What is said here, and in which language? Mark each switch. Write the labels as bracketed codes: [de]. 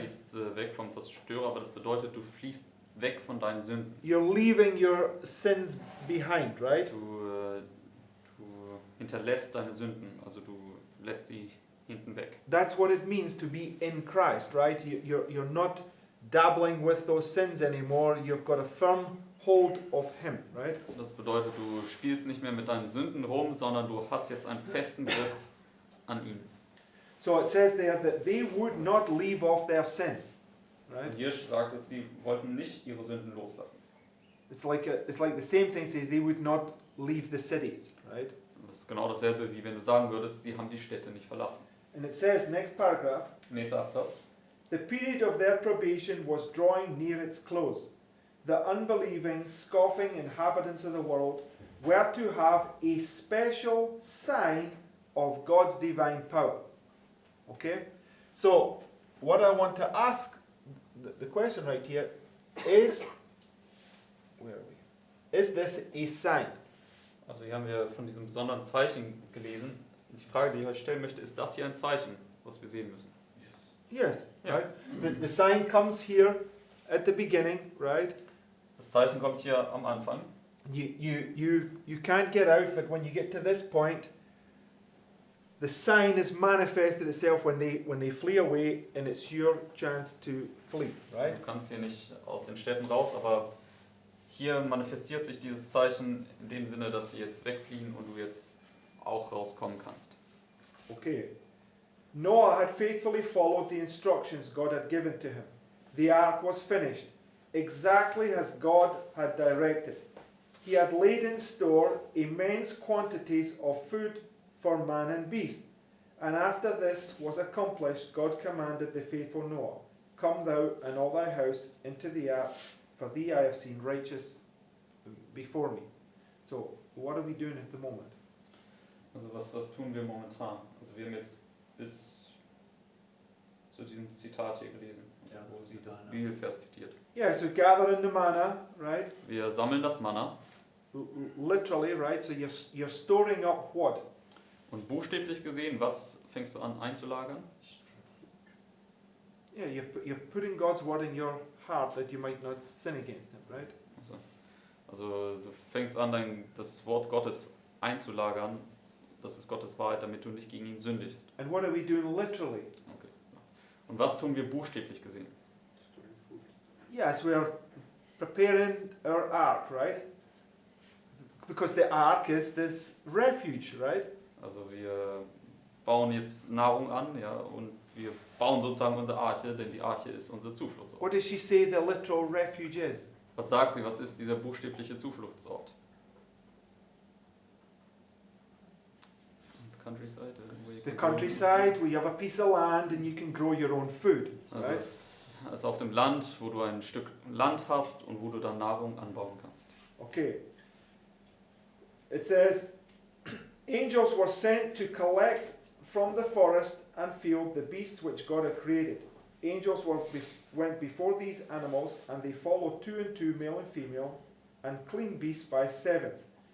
[de] fliehst weg vom Zerstörer, aber das bedeutet, du fliehst weg von deinen Sünden. [en] You're leaving your sins behind, right? [de] Du hinterlässt deine Sünden, also du lässt sie hinten weg. [en] That's what it means to be in Christ, right? You're not dabbling with those sins anymore. You've got a firm hold of Him, right? [de] Das bedeutet, du spielst nicht mehr mit deinen Sünden rum, sondern du hast jetzt einen festen Griff an ihn. [en] So it says there that they would not leave off their sins, right? [de] Und hier sagt es, sie wollten nicht ihre Sünden loslassen. [en] It's like the same thing says they would not leave the cities, right? [de] Das ist genau dasselbe, wie wenn du sagen würdest, sie haben die Städte nicht verlassen. [en] And it says, next paragraph, [de] Nächster Absatz. [en] the period of their probation was drawing near its close. The unbelieving, scoffing inhabitants of the world were to have a special sign of God's divine power. Okay? So, what I want to ask, the question right here, is, where are we? Is this a sign? [de] Also hier haben wir von diesem besonderen Zeichen gelesen. Und die Frage, die ich euch stellen möchte, ist das hier ein Zeichen, was wir sehen müssen? [en] Yes, Yeah. right? The sign comes here at the beginning, right? [de] Das Zeichen kommt hier am Anfang. [en] You can't get out, but when you get to this point, the sign has manifested itself when they flee away, and it's your chance to flee, right? [de] Du kannst hier nicht aus den Städten raus, aber hier manifestiert sich dieses Zeichen in dem Sinne, dass sie jetzt wegfliehen und du jetzt auch rauskommen kannst. [en] Okay. Noah had faithfully followed the instructions God had given to him. The ark was finished, exactly as God had directed. He had laid in store immense quantities of food for man and beast. And after this was accomplished, God commanded the faithful Noah, "Come thou and all thy house into the ark, for thee I have seen righteous before me." So, what are we doing at the moment? [de] Also was tun wir momentan? Also wir haben jetzt bis zu diesem Zitat hier gelesen, Ja, wo sie das Manna. Bibelvers zitiert. [en] Yeah, so gathering the manna, right? [de] Wir sammeln das Manna [en] Literally, right? So you're storing up what? [de] und buchstäblich gesehen, was fängst du an einzulagern? [en] Yeah, you're putting God's word in your heart that you might not sin against Him, right? [de] Also du fängst an, das Wort Gottes einzulagern, das ist Gottes Wahrheit, damit du nicht gegen ihn sündigst. [en] And what are we doing literally? Okay. [de] Und was tun wir buchstäblich gesehen? [en] Yes, we're preparing our ark, right? Because the ark is this refuge, right? [de] Also wir bauen jetzt Nahrung an, ja, und wir bauen sozusagen unsere Arche, denn die Arche ist unser Zufluchtsort. [en] What does she say the literal refuge is? [de] Was sagt sie, was ist dieser buchstäbliche Zufluchtsort? [en] Countryside? The countryside, where you have a piece of land and you can grow your own food, [de] Also [en] right? [de] es ist auf dem Land, wo du ein Stück Land hast und wo du dann Nahrung anbauen kannst. [en] Okay. It says, "Angels were sent to collect from the forest and field the beasts which God had created. Angels went before these animals, and they followed 2 and 2, male and female, and clean beasts by sevens.